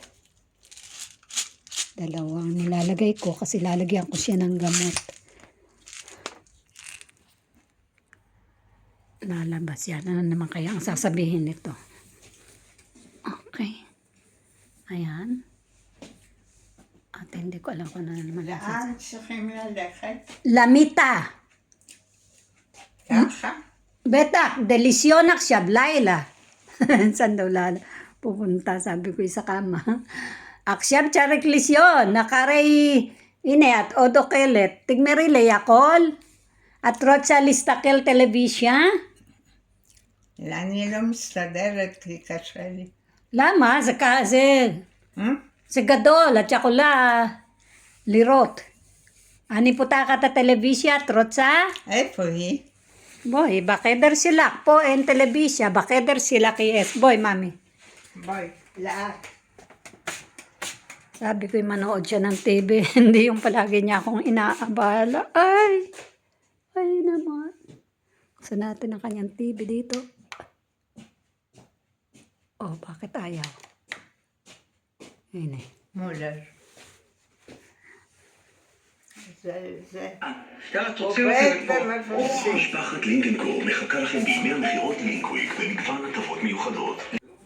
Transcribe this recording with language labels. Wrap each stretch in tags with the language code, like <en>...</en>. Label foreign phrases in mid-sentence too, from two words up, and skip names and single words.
<tl>Dalawang nilalagay ko kasi lalagyan ko siya ng gamot. Lalabas yan. Ano naman kaya ang sasabihin nito? Okay. Ayan. At hindi ko alam kung ano naman.</tl> <he>לאן צריכים ללכת? Lamita. ככה? Beta, delisyon עכשיו, לילה.</he> <tl>Saan daw pupunta? Sabi ko sa kama.</tl> <he>עכשיו צריך לישון, אחרי, הנה את עוד אוכלת, תגמרי לי הכל? את רוצה להסתכל טלוויזיה? אני לא מסתדרת כי קשה לי. למה? זה גדול, את יכולה לראות. אני פותחת את הטלוויזיה, את רוצה? איפה היא? בואי, בחדר שלך, פה אין טלוויזיה, בחדר שלך יש. בואי, ממי. בואי, לאט.</he> <tl>Sabi ko, manood siya ng TV. Hindi yung palagi niya akong inaabala. Ay naman. Gusto natin ang kanyang TV dito. Oh, bakit ayaw? Ayun eh.</tl> <he>מולר. זה יאללה, תוציאו עובד את זה מפה. ומפסיק. משפחת לינקנקור מחכה לכם בימי המכירות לינקוויק במגוון הטבות מיוחדות.</he>